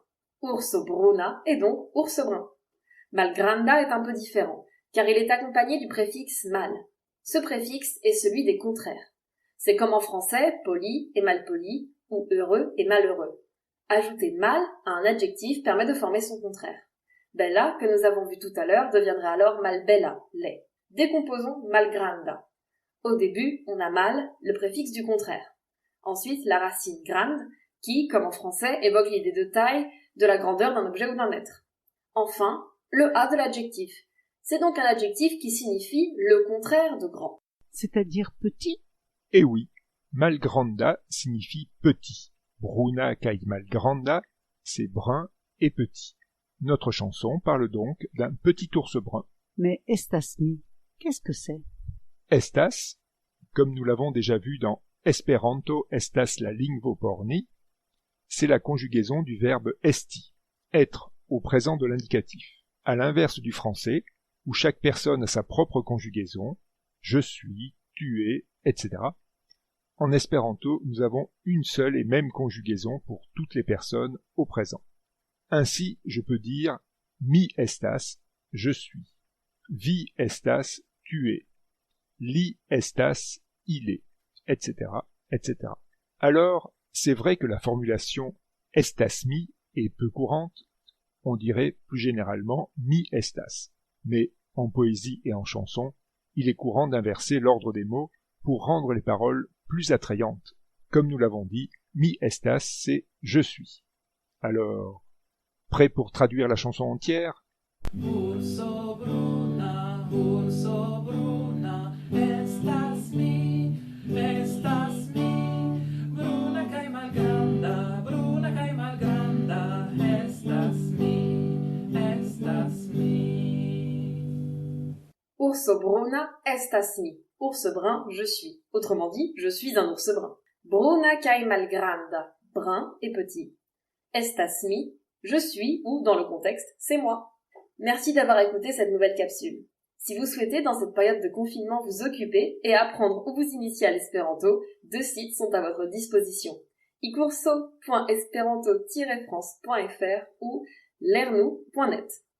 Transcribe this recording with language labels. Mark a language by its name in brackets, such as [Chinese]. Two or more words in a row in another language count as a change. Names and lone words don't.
[Esperanto] Urso bruna [French] est donc ours brun. Malgranda est un peu différent, car il est accompagné du préfixe mal. Ce préfixe est celui des contraires. C'est comme en français, poli et malpoli, ou heureux et malheureux. Ajouter mal à un adjectif permet de former son contraire. Bella, que nous avons vu tout à l'heure, deviendrait alors malbella, laid. Décomposons malgranda. Au début, on a mal, le préfixe du contraire. Ensuite, la racine grande, qui, comme en français, évoque l'idée de taille, de la grandeur d'un objet ou d'un être. Enfin, le A de l'adjectif. C'est donc un adjectif qui signifie le contraire de grand. C'est-à-dire petit? Eh oui, malgranda signifie petit. [Esperanto] Bruna kaj malgranda, [French] c'est brun et petit. Notre chanson parle donc d'un petit ours brun. [Esperanto] Mais estas mi, [French] qu'est-ce que c'est? Estas, comme nous l'avons déjà vu dans Esperanto estas la lingvo por ni, c'est la conjugaison du verbe esti, être au présent de l'indicatif. À l'inverse du français, où chaque personne a sa propre conjugaison, je suis, tu es, etc. En espéranto, nous avons une seule et même conjugaison pour toutes les personnes au présent. Ainsi, je peux dire [Esperanto] mi estas, [French] je suis. [Esperanto] Vi estas, [French] tu es. [Esperanto] Li estas, [French] il est, etc., etc. Alors, c'est vrai que la formulation [Esperanto] estas mi [French] est peu courante, on dirait plus généralement [Esperanto] mi estas. [French] Mais en poésie et en chanson, il est courant d'inverser l'ordre des mots pour rendre les paroles plus attrayantes. Comme nous l'avons dit, [Esperanto] mi estas, [French] c'est je suis. Alors, prêt pour traduire la chanson entière? [Esperanto] Urso bruna, estas mi, bruna kaj malgranda, estas mi. Urso bruna estas mi. [French] Ours brun, je suis. Autrement dit, je suis un ours brun. [Esperanto] Bruna kaj malgranda. [French] Brun et petit. [Esperanto] Estas mi. [French] Je suis, ou dans le contexte, c'est moi. Merci d'avoir écouté cette nouvelle capsule. Si vous souhaitez, dans cette période de confinement, vous occuper et apprendre ou vous initier à l'espéranto, 2 sites sont à votre disposition. icurso.esperanto-france.fr ou lernou.net.